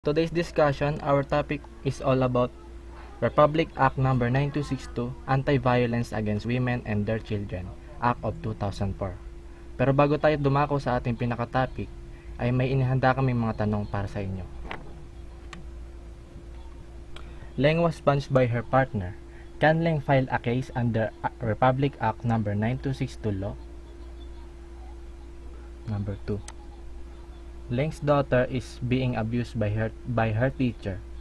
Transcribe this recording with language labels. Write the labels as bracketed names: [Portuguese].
[English] Today's discussion, our topic is all about Republic Act No. 9262, Anti-Violence Against Women and Their Children, Act of 2004. [Filipino] Pero bago tayo dumako sa ating pinaka-topic, ay may inihanda kaming mga tanong para sa inyo. [English] Leng was punched by her partner. Can Leng file a case under Republic Act No. 9262 law? Number 2. Leng's daughter is being abused by her teacher.